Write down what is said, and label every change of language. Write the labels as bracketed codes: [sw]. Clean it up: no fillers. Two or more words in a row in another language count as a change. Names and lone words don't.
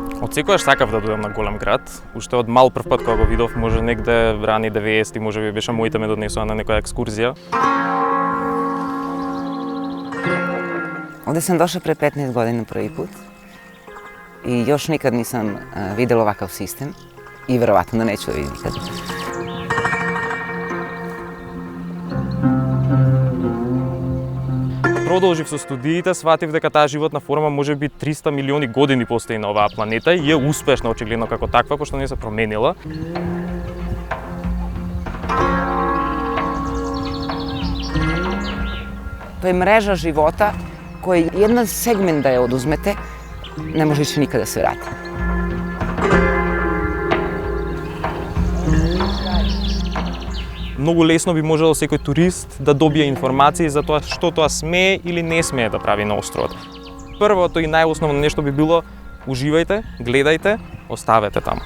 [mk] Од секогаш сакав да дојдам на голем град. Уште од мал прв пат кога го видов, може негде рани 90-ти, може би беше моите ме донесува на некоја екскурзија. [sr] Ovde sam došla pre 15 godina prvi put i još nikad nisam videla ovakav sistem i verovatno da neću da vidim nikad. [mk] Продолжив со студиите, сватив дека таа животна форма може би 300 милиони години постои на оваа планета и е успешна очигледно како таква, пошто не се променила. [sr] To je mreža života koji jedan segment da je oduzmete, ne može više nikada se vrati. [mk] Многу лесно би можело секој турист да добие информации за тоа што тоа смее или не смее да прави на островот. Првото и најосновно нешто би било: уживајте, гледајте, оставете таму.